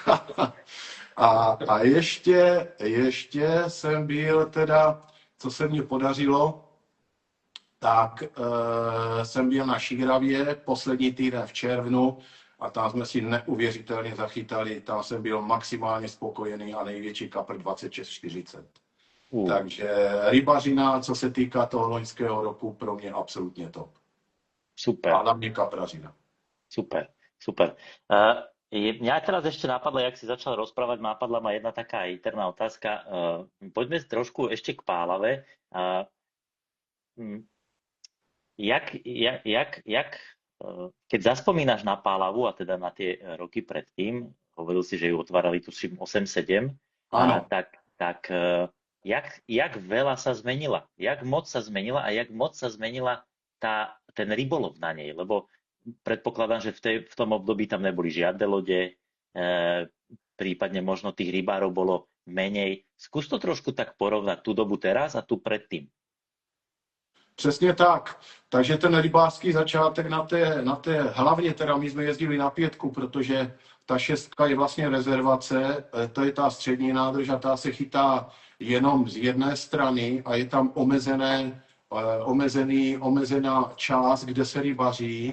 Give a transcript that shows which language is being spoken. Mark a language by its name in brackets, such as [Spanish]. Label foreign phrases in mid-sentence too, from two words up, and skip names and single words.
[Czech] A ještě jsem byl teda, co se mně podařilo, tak jsem byl na Šíravě poslední týden v červnu a tam jsme si neuvěřitelně zachytali, tam jsem byl maximálně spokojený a největší kapr 26,40. Takže rybařina, co se týká toho loňského roku, pro mě absolutně top. Super. A hlavně kaprařina. Super, super. [Slovak] Mňa teraz ešte napadlo, jak si začal rozprávať, napadla ma jedna taká interná otázka. Poďme trošku ešte k Pálave. Keď zaspomínaš na Pálavu, a teda na tie roky predtým, hovoril si, že ju otvárali tuším 8-7, tak jak veľa sa zmenila? Jak moc sa zmenila a jak moc sa zmenila ten rybolov na nej? Lebo predpokladám, že v tom období tam neboli žiadne lode, prípadne možno tých rybárov bolo menej. Skús to trošku tak porovnať, tú dobu teraz a tu predtým. [Czech] Přesně tak. Takže ten rybářský začátek na té hlavně teda my jsme jezdili na 5, protože ta 6 je vlastně rezervace, to je ta střední nádrž a ta se chytá jenom z jedné strany a je tam omezená část, kde se rybaří.